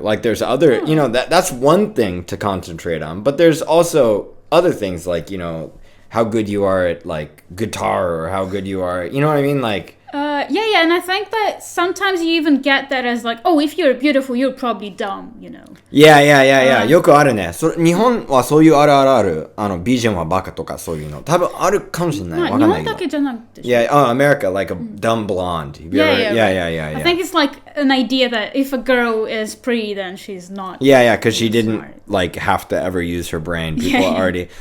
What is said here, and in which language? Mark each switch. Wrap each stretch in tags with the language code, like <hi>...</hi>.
<en>Like, there's other, that's one thing to concentrate on. But there's also other things like, how good you are at, like, guitar or how good you are, you know what I mean? Like, Yeah, and I think that sometimes you even get that as like, oh, if you're beautiful, you're probably dumb, you know.</en> <ja>Yeah. よくあるね。日本はそういうあるあるある。美人はバカとかそういうの。多分あるかもしれない。わかんないけど。日本だけじゃなくて。</ja> <en>Yeah, America, like a dumb blonde. Yeah. I think it's like an idea that if a girl is pretty, then she's not. Yeah, because she didn't like have to ever use her brain. People already.</en>